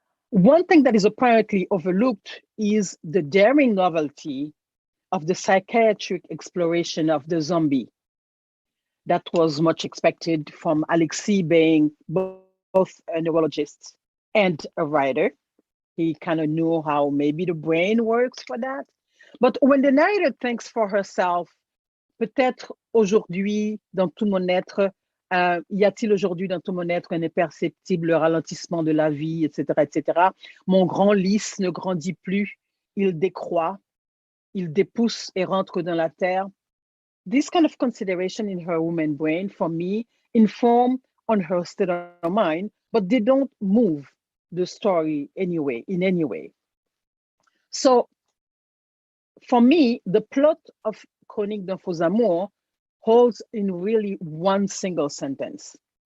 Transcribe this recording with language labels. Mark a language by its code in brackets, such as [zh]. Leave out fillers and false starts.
[en] One thing that is apparently overlooked is the daring novelty of the psychiatric exploration of the zombie. That was much expected from Alexis being both a neurologist and a writer. He kind of knew how maybe the brain works for that. But when the narrator thinks for herself, [fr] peut-être aujourd'hui, dans tout mon être, y a-t-il aujourd'hui dans tout mon être un imperceptible ralentissement de la vie, etc., etc. Mon grand lys ne grandit plus, il décroît, il dépousse et rentre dans la terre. [en] This kind of consideration in her woman brain, for me, inform on her state of mind, but they don't move the story anyway, in any way. So for me, the plot of Chronique d'un faux amour holds in really one single sentence.